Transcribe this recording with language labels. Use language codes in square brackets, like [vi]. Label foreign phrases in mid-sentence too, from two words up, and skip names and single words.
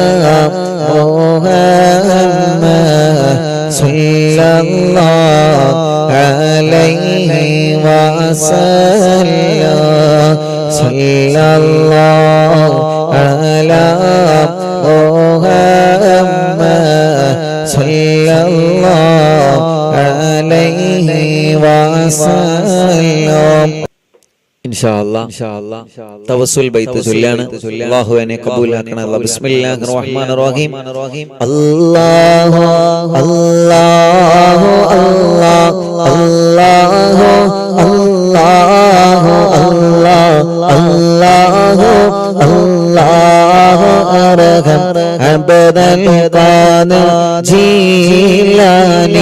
[ar] محمد صلى الله عليه وسلم صلى الله على محمد صلى الله عليه وسلم. [ml] തവസ്സുൽ ബൈത്ത് ചൊല്ലാണ്. അല്ലാഹു എന്നെ കബൂലാക്കണേ. [ar] بسم الله الرحمن الرحيم. الله الله الله الله الله الله الله ارحم عبد القادر الجيلاني.